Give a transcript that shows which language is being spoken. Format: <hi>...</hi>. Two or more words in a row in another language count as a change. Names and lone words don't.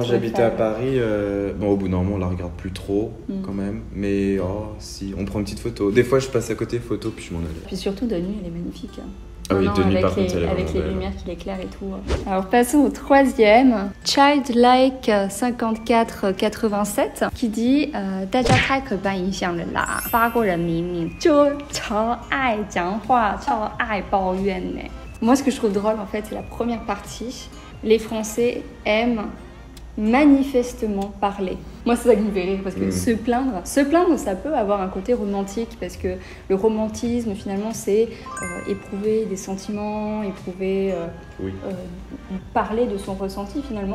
<fr>Quand j'habitais à Paris, au bout d'un moment, on la regarde plus trop, quand même. Mais si, on prend une petite photo. Des fois, je passe à côté photo, puis je m'en allais. Puis surtout, de nuit, elle est magnifique. Ah oui, de nuit, par contre, avec les lumières qui l'éclairent et tout. Alors, passons au troisième. Childlike 5487 qui dit</fr> <zh>大家太刻板印象了啦，法国人明明就超爱讲话，超爱抱怨呢。</zh> <fr>Moi, ce que je trouve drôle, en fait, c'est la première partie. Les Français aiment manifestement parler. Moi, c'est ça qui me fait rire, parce que se plaindre, ça peut avoir un côté romantique, parce que le romantisme, finalement, c'est éprouver des sentiments, parler de son ressenti, finalement.</fr>